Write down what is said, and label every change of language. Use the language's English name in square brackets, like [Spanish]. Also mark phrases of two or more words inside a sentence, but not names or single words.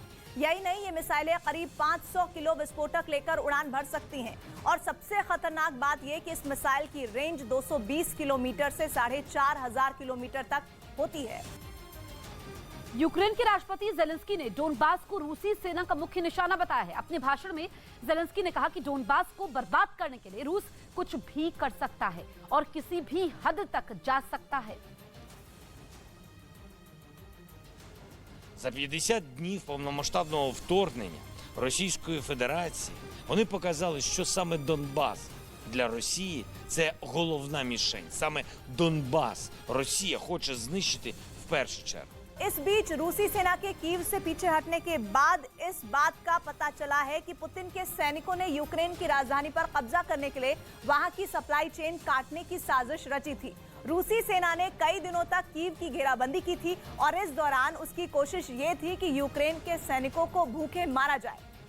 [Hindi] यही नहीं, ये मिसाइलें करीब 500 किलो विस्फोटक लेकर उड़ान भर सकती हैं और सबसे खतरनाक बात यह कि इस मिसाइल की रेंज 220 किलोमीटर से 4500 किलोमीटर तक होती है। यूक्रेन के राष्ट्रपति जेलेंस्की ने डोनबास को रूसी सेना का मुख्य निशाना बताया है। अपने भाषण में जेलेंस्की ने कहा कि डोनबास को बर्बाद करने के लिए रूस कुछ भी कर सकता है और किसी भी हद तक जा सकता है। [Ukrainian] За 50 днів повномасштабного вторгнення Російської Федерації вони показали, що саме Донбас для Росії – це головна мішень. Саме Донбас Росія хоче знищити в першу чергу. [Hindi] इस बीच रूसी सेना के कीव से पीछे हटने के बाद इस बात का पता चला है कि पुतिन के सैनिकों ने यूक्रेन की राजधानी पर कब्जा करने के लिए वहां की [English] supply chain [Hindi] काटने की साजिश रची थी। रूसी सेना ने कई दिनों तक कीव की घेराबंदी की थी और इस दौरान उसकी कोशिश ये थी कि यूक्रेन के सैनिकों को भूखे मारा जाए,